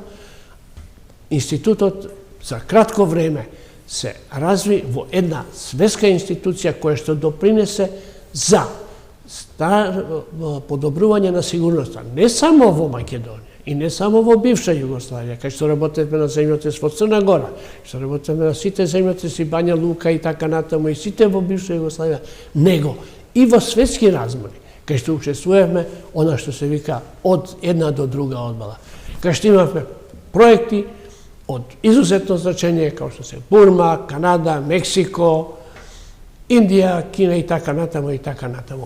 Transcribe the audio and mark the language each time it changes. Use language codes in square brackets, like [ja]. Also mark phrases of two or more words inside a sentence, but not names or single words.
[mk] Институтот за кратко време се разви во једна светска институција која што допринесе за подобрување на сигурност, не само во Македонији и не само во бивша Југославија, као што работевме на земјотрес во Црна Гора, što работевме на сите земјотреси Бања Лука и така натаму и сите во бивша Југославија, него и во светски размери, кај што учествувавме она што се вика од една до друга одмала. Кај што имавме проекти од изузетно значење, као што се Бурма, Канада, Мексико, Индија, Кина и така натаму и така натаму.